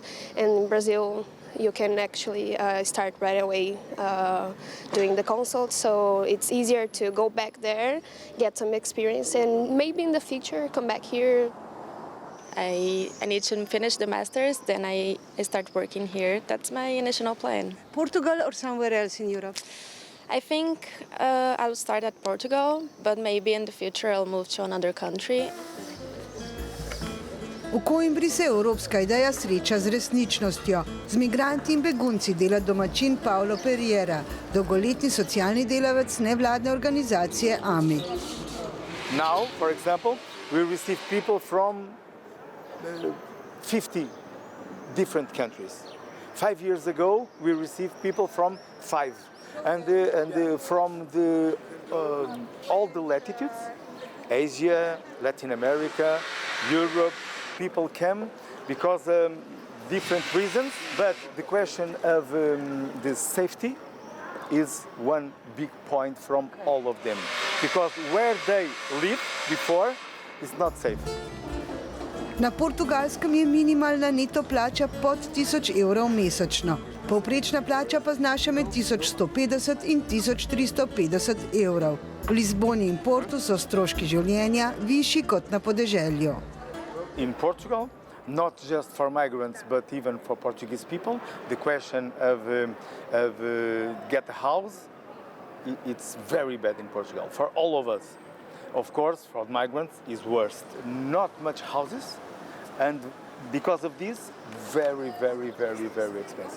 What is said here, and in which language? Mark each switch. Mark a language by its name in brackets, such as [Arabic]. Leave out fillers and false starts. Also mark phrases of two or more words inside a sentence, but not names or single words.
[English] And in Brazil you can actually start right away doing the consult, so it's easier to go back there, get some experience, and maybe in the future come back here. I need to finish the masters, then I start working here. That's my initial plan. Portugal or somewhere else in Europe? I think I'll start at Portugal, but maybe in the future I'll move to another country. [Slovenian] V Coimbri se evropska ideja sreča z resničnostjo. Z migranti in begunci dela domačin Paulo Pereira, dolgoletni socialni delavec nevladne organizacije AMI. [English] Now, for example, we receive people from 50 different countries. 5 years ago, we received people from 5. And from all the latitudes, Asia, Latin America, Europe, people come because different reasons, but the question of the safety is one big point from all of them, because where they live before is not safe. [Slovenian] Na Portugalskem je minimalna neto plača pod 1000 evrov mesečno. Povprečna plača pa znaša med 1150 in 1350 evrov. V Lizboni in Portu so stroški življenja višji kot na podeželju. [English] In Portugal, not just for migrants, but even for Portuguese people, the question of get a house, it's very bad in Portugal, for all of us. Of course, for migrants, it's worse. Not much houses, and because of this, very, very, very, very expensive.